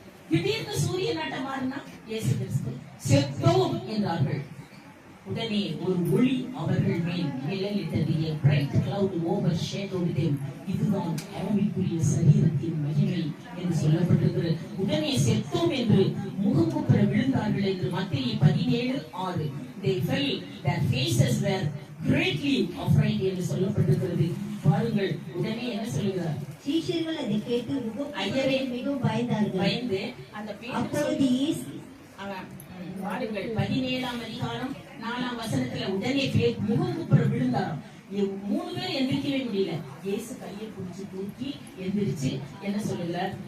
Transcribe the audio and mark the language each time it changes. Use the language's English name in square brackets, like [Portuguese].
[Tamil] திடீர்னு சூரிய நாட்டம் மாறினா இயேசு கிறிஸ்து செத்தோம் என்றார்கள். உடனே ஒரு ஒளி அவர்கள் மேல் நிழலிட்டது. [English] A bright cloud overshadowed them. [Tamil] இதுதான் ஆவிக்குரிய சரீரத்தின் மகிமை என்று சொல்லப்பட்டிருக்கிறது. உடனே செத்தோம் என்று முகங்குப்புற விழுந்தார்கள் என்று மத்தேயு 17:6. [English] They fell, their faces were greatly afraid [Tamil] என்று சொல்லப்பட்டிருக்கிறது. பாருங்கள், உடனே என்ன சொல்லுகிறார்? சீஷர்கள் அதை கேட்டு மிகவும் பயந்தார்கள். பயந்து அந்த அப்பொழுது இயேசு பாருங்கள் 17ஆம் அதிகாரம் 4ஆம் வசனத்துல உடனே முகங்குப்புற விழுந்தாராம். 3 பேர் எந்திரிக்கவே முடியல. இயேசு கையை பிடிச்சு தூக்கி எந்திரிச்சு என்ன சொல்லுகிறார்?